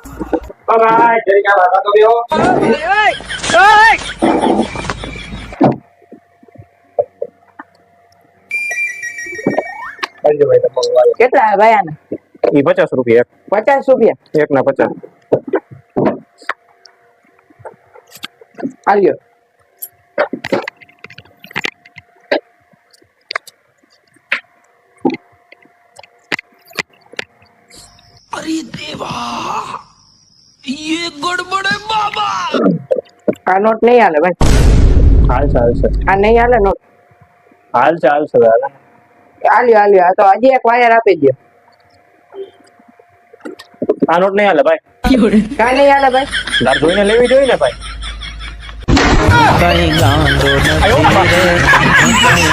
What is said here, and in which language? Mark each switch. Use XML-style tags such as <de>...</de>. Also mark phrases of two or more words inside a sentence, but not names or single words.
<gu>ભાઈ જરી કા વાતો તો બેહો. ભાઈ તમારું વાયર કેટલા ભાઈ આના? ઈ 50 રૂપિયા એક. 50 રૂપિયા એક ના 50. આલ્યો.</gu> <hi>अरे देवा ये गड़बड़ है बाबा।</hi> <gu>આ નોટ નહીં હાલે ભાઈ. હાલ ચાલ છે. આ નહીં હાલે નોટ. હાલ ચાલ છે હાલ. આલ્યો આલ્યો. આ તો હજી એક વાયર આપી દે. આ નોટ નહીં હાલે ભાઈ. કાંઈ નહીં હાલે ભાઈ. લાર જોઈને લેવી જોઈએ ને ભાઈ. કંઈ ગાંડો</gu>